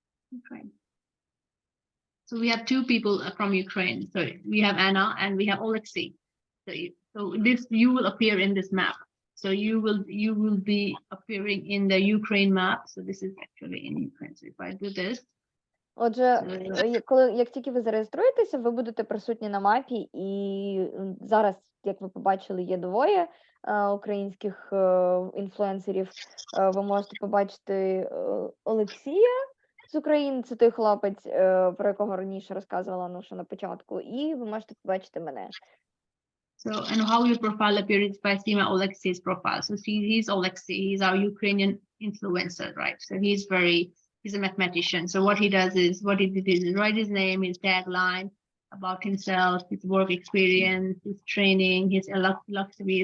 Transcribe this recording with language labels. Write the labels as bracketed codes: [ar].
[en] Ukraine. So we have two people from Ukraine. So we have Anna and we have Alexei. So you will appear in this map. So you will be appearing in the Ukraine map. So this is actually in Ukraine. So if I do this. [uk] Отже, як тільки ви зареєструєтеся, ви будете присутні на мапі, і зараз, як ви побачили, є двоє українських інфлюенсерів. Ви можете побачити Олексія з України, це той хлопець, про якого раніше розказувала Ануша на початку, і ви можете побачити мене. [en] So, and how your profile appears by seeing Alexei's profile. So he's Alexei, he's our Ukrainian influencer, right? So he's a mathematician. So what he does is, write his name, his tagline, about himself, his work experience, his training, his philosophy.